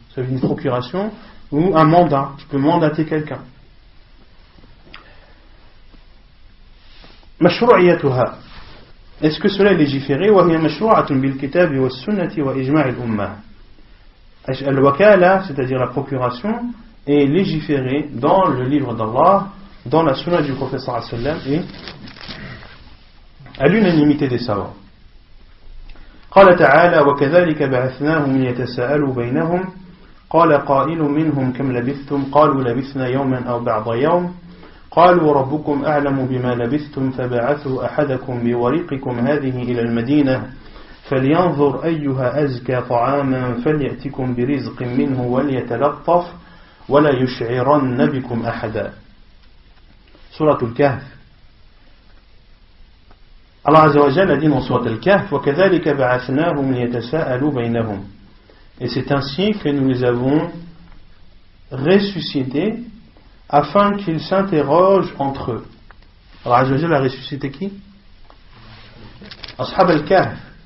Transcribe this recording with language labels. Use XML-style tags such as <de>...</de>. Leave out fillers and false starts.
<fr>C'est une procuration ou un mandat. Tu peux mandater quelqu'un.</fr> <ar>مشروعيتها,</ar> <fr>est-ce que cela est légiféré؟</fr> <ar>وهي مشروعة بالكتاب والسنة وإجماع الأمة.</ar> <fr>الوكالة, c'est-à-dire la procuration, est légiférée dans le livre d'Allah, dans la sunna du prophète sallallahu alayhi wa sallam, et à l'unanimité des savants.</fr> <ar>قال تعالى وكذلك بعثناهم ليتساءلوا بينهم قال قائل منهم كم لبثتم قالوا لبثنا يوما أو بعض يوم قالوا ربكم أعلم بما لبثتم فبعثوا أحدكم بورقكم هذه إلى المدينة فلينظر أيها أزكى طعاما فليأتكم برزق منه وليتلطف ولا يشعرن بكم أحدا. سورة الكهف.</ar> <fr>Allah Azza wa Jalla a dit dans Surat Al-Kahf</fr> <ar>وَكَذَلِكَ بَعَثْنَاهُمْ لِيَتَسَاءَلُوا بَيْنَهُمْ,</ar> <fr>et c'est ainsi que nous les avons ressuscités afin qu'ils s'interrogent entre eux. Allah Azza wa Jalla a ressuscité qui? Ashab al-Kahf.</fr>